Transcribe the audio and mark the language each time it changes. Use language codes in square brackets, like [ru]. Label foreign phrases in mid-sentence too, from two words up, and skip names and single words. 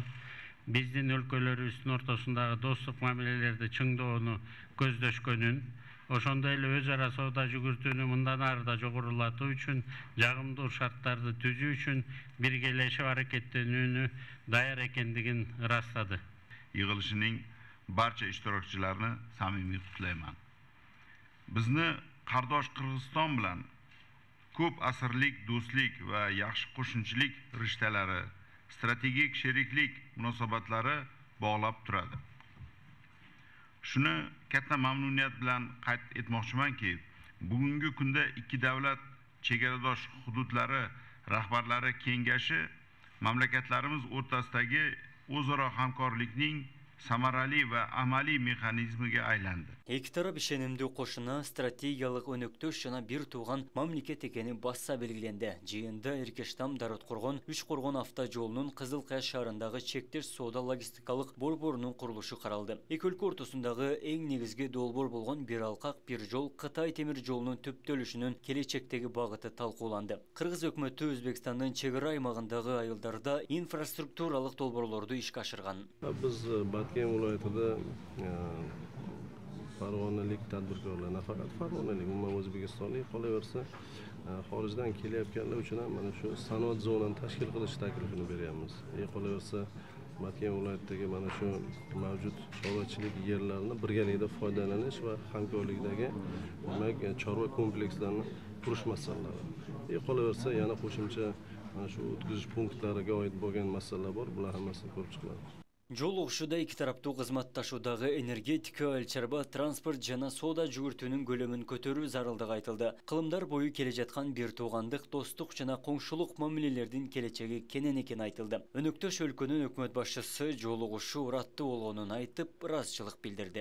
[ky] Биздин өлкөлөрүбүздүн ортосундагы достук мамилелерди чыңдоону көздөшкөнүн, ошондой эле өз ара соода жүгүртүүнү мындан ары да жогорулатуу үчүн, жагымдуу шарттарды түзүү үчүн биргелешип аракеттенүүнү даяр экендигин ырастады. [uz] Yig'ilishning barcha ishtirokchilarini samimiy qutlayman. Bizni qardosh Qirg'iziston bilan ko'p asrlik do'stlik va yaxshi qo'shnichilik rishtalari, strategik sheriklik munosabatlari bog'lab turadi. Shuni katta mamnuniyat bilan qayd etmoqchimanki, bugungi kunda ikki davlat chegaradosh hududlari rahbarlari kengashi mamlakatlarimiz o'rtasidagi o'zaro hamkorlikning samarali va amaliy mexanizmiga aylandi. [ky] Эки тарап ишенимдүү кошуна стратегиялык өнөктөш жана бир тууган мамлекет экени баса белгиленди. Жыйында Эркештам Дарыткоргон Үч Коргон автожолунун Кызыл Кая шаарындагы чектеш соода логистикалык борборунун курулушу каралды. Эки өлкө ортосундагы эң негизги долбоор болгон бир алкак бир жол Кытай темир жолунун түптөлүшүнүн келечектеги багыты талкууланды. Кыргыз өкмөтү Өзбекстандын чек ара аймагындагы айылдарда инфраструктуралык долбоорлорду ишке ашырган. [uz] Biz Batken viloyatida Farg'onalik tadbirkorlar, nafaqat Farg'onalik, umuman O'zbekistonlik qolaversa, xorijdan kelayotganlar uchun ham mana shu sanoat zonasini tashkil qilish taklifini beryapmiz. Qolaversa, Batken viloyatidagi mana shu mavjud chorvachilik yerlarini birgalikda foydalanish va hamkorlikdagi demak chorva komplekslarini qurish masalalari. Qolaversa, yana qo'shimcha mana shu o'tkazish punktlariga oid bo'lgan masalalar bor, bular hammasini ko'rib chiqiladi. [ky] Жол окшуда эки тараптуу кызматташуудагы энергетика, эл-чарба, транспорт жана соода жүгүртүүнүн көлөмүн көтөрүү зарылдыгы айтылды. Кылымдар бою келе жаткан бир туугандык, достук жана коңшулук мамилелердин келечеги кенен экени айтылды. Өнөктөш өлкөнүн өкмөт башчысы жол угушу ураттуу болгонун айтып, ыраазычылык билдирди.